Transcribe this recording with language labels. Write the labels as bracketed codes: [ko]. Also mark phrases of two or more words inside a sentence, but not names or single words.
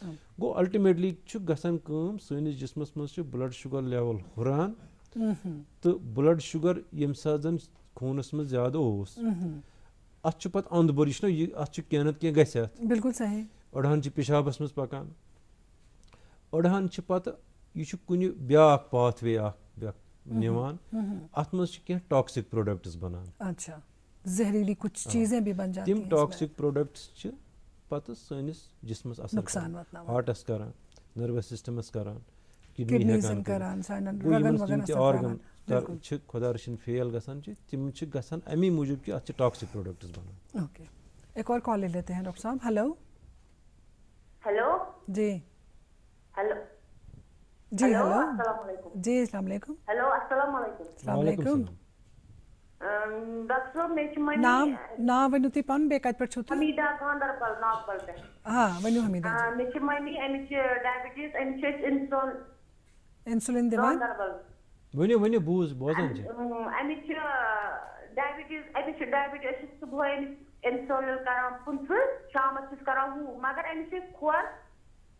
[ks] گوٚو الٹِمیٹلی چھُ گژھان کٲم, سٲنِس جسمس منٛز چھُ [en] blood sugar level [ks] ہُران تہٕ [en] blood sugar [ks] ییٚمہِ ساتہٕ زن خوٗنس منٛز زیادٕ اوس اتھ چھُ پتہٕ انٛد بور, یہِ چھُنہ یہِ اتھ چھُ کینٛہہ نتہٕ کینٛہہ گژھِ اتھ. [ur] بالکل صحیح. [ks] أڑہن چھِ پیشابس منٛز پکان, أڑہن چھِ پتہٕ یہِ چھُ کُنہِ بیاکھ پاتھ وے اکھ نِوان, اتھ منٛز چھِ کینٛہہ [en] toxic products [ks] بنان. [ur] اچھا. زہریلی کچھ چیزیں بھی بن جاتی ہیں. [ks] تِم [en] toxic products [ks] چھِ پتہٕ سٲنِس جسمس اثر کران, ہارٹس کران, [en] nervous systems [ks] کران, کڈنی ہیکان تِم تہِ آرگن چھِ خۄدا رٔچھِنۍ فیل گژھان چھِ, تِم چھِ گژھان امی موٗجوٗب کہِ اتھ چھِ [en] toxic products [ks] بنان. [ur] اوکے. ایک اور کال لے لیتے ہیں ڈاکٹر صاحب. ہلو. ہلو. جی. ہلو. جی ہلو. السلام علیکم. جی السلام علیکم. ہلو السلام علیکم. السلام علیکم. [ks] ڈاکٹر صاحب مےٚ چھِ مٔمی ناو ؤنِو تُہۍ پَنُن بیٚیہِ کَتہِ پٮ۪ٹھ چھِو تُہۍ؟ حمیٖدا گاندربل ناگبل پٮ۪ٹھ. ؤنِو حمیٖدا. مےٚ چھِ مٔمی أمِس چھِ ڈایبٹیٖز, أمِس چھِ أسۍ اِنسولین دِوان. ؤنِو ؤنِو بوزان چھِ. أمِس چھِ ڈایبٹیٖز, أمِس چھِ ڈایبٹیٖز, أسۍ چھِ صُبحٲے أمِس اِنسولین کران 50, شامس چھِس کران 100, مگر أمِس چھِ کھۄر